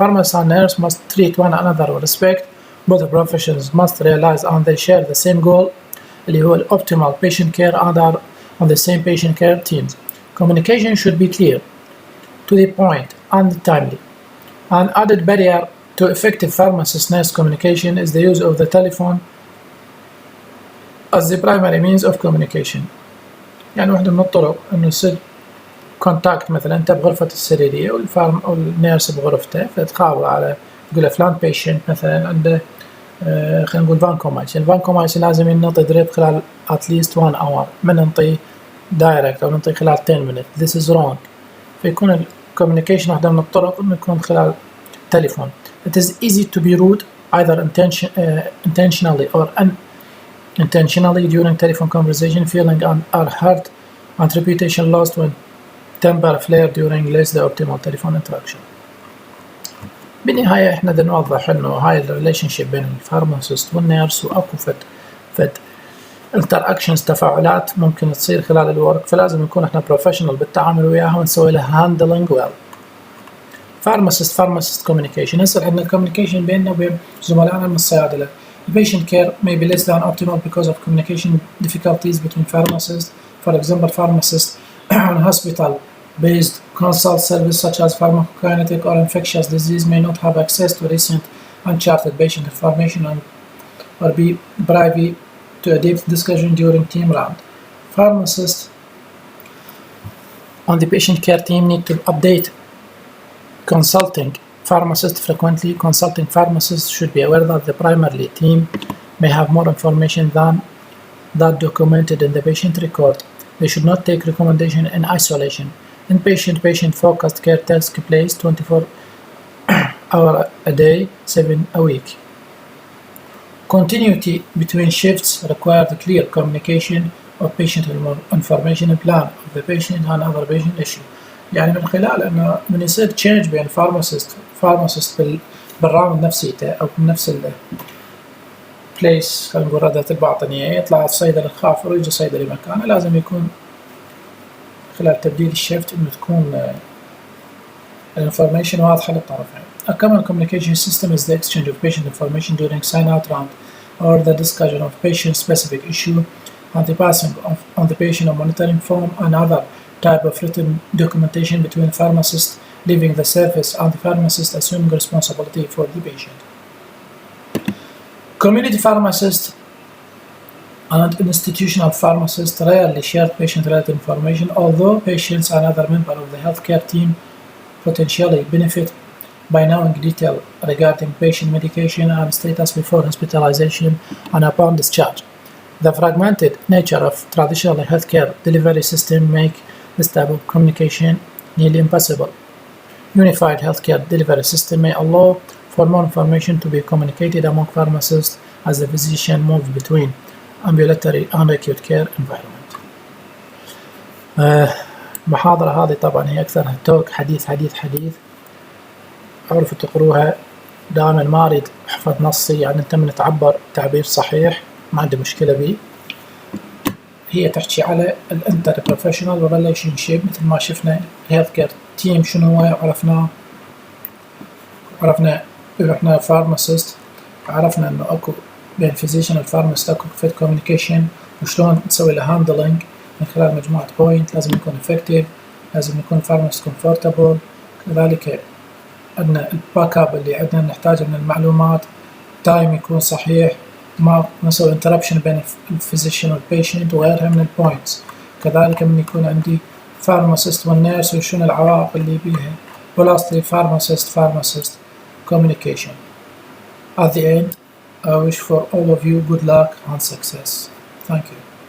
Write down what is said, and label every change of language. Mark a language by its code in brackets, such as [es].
[en] Pharmacist and nurse must treat one another with respect. Both professions must realize and they share the same goal, [ar] اللي هو [en] optimal patient care, and are on the same patient care teams. Communication should be clear, to the point, and timely. An added barrier to effective pharmacist-nurse communication is the use of the telephone as the primary means of communication. [ar] يعني واحدة من الطرق إنه يصير كونتاكت، مثلا أنت بغرفة السريرية والنيرس بغرفته، فتخابر على تقول له فلان بيشنت مثلا عنده خلينا نقول فانكومايسين. الفانكومايسين لازم ينطي دريب خلال [en] at least 1 hour، [ar] من ننطي دايركت أو ننطي خلال [en] 10 minutes. This is wrong. [ar] فيكون الكوميونيكيشن واحدة من الطرق إنه يكون خلال تليفون. [en] It is easy to be rude either intentionally or unintentionally during telephone conversation, feeling are hurt and reputation lost when temper flare during less than optimal telephone interaction. [ar] بالنهاية احنا بدنا نوضح انه هاي الريليشن شيب بين الفارماسيست والنيرس، واكو فد انتراكشنز، تفاعلات ممكن تصير خلال الورك، فلازم نكون احنا بروفيشنال بالتعامل وياها ونسوي لها هاندلنج ويل. [en] pharmacist communication. [ar] هسه عندنا الكوميونيكيشن بيننا وبين زملائنا من الصيادلة. [en] The patient care may be less than optimal because of communication difficulties between pharmacists. For example, pharmacists on hospital-based consult service such as pharmacokinetic or infectious disease may not have access to recent uncharted patient information or be privy to a deep discussion during team round. Pharmacists on the patient care team need to update consulting pharmacists frequently. Consulting pharmacists should be aware that the primary team may have more information than that documented in the patient record. They should not take recommendation in isolation. Inpatient patient-focused care takes place 24 hours a day, 7 a week. Continuity between shifts requires clear communication of patient information plan of the patient and other patient issue. يعني من خلال انه من يصير change بين pharmacist بالراوند نفسيته او بنفس البليس، خلينا نقول ردة الباطنية، يطلع الصيدلي الخافر ويجي صيدلي مكانه، لازم يكون خلال تبديل الشيفت انه تكون الانفورميشن واضحة للطرفين. A common communication system is the exchange of patient information during sign-out round or the discussion of patient-specific issue and the passing on the patient or monitoring form and other type of written documentation between pharmacist leaving the service and the pharmacist assuming responsibility for the patient. Community pharmacists and institutional pharmacists rarely share patient-related information, although patients and other members of the healthcare team potentially benefit by knowing detail regarding patient medication and status before hospitalization and upon discharge. The fragmented nature of traditional healthcare delivery system make this type of communication nearly impossible. Unified healthcare delivery system may allow for more information to be communicated among pharmacists as the physician moves between ambulatory and acute care environment. [ar] المحاضرة هذه طبعا هي أكثرها توك، حديث. عرفوا تقروها، دائما ما أريد أحفظ نصي، يعني أنت من تعبر تعبير صحيح ما عندي مشكلة به. هي تحكي على الانتر بروفيشنال وريليشن شيب، مثل ما شفنا الهيلث كير تيم شنو هو، عرفنا احنا فارماسيست، عرفنا انه اكو بين فيزيشن والفارماسيست اكو فيت كوميونيكيشن، وشلون نسوي له هاندلنج من خلال مجموعة بوينت. لازم يكون افكتيف، لازم يكون فارماسيست كومفورتابل، كذلك عندنا الباك اب اللي عندنا نحتاجه من المعلومات، تايم يكون صحيح، ما نسوي انتربشن بين الفيزيشن والبيشنت وغيرها من البوينتس. كذلك من يكون عندي فارماسيست والنيرس وشنو العوائق اللي بيها. [en] ولastly pharmacist communication. At the end, I wish for all of you good luck and success. Thank you.